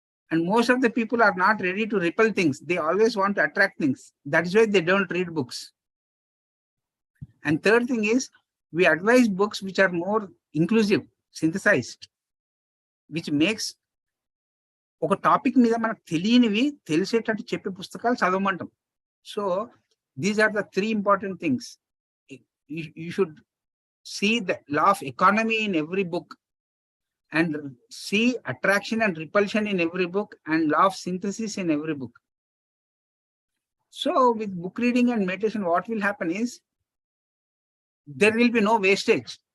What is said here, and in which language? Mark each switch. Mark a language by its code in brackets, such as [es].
[en] And most of the people are not ready to repel things. They always want to attract things. That is why they don't read books. And third thing is, we advise books which are more inclusive, synthesized, which makes [te] ఒక topic మీద మనకు తెలియనివి తెలిసేటట్టు చెప్పే పుస్తకాలు చదవమంటాం. [en] So these are the 3 important things. You should see the law of economy in every book, and see attraction and repulsion in every book, and law of synthesis in every book. So with book reading and meditation, what will happen is, there will be no wastage.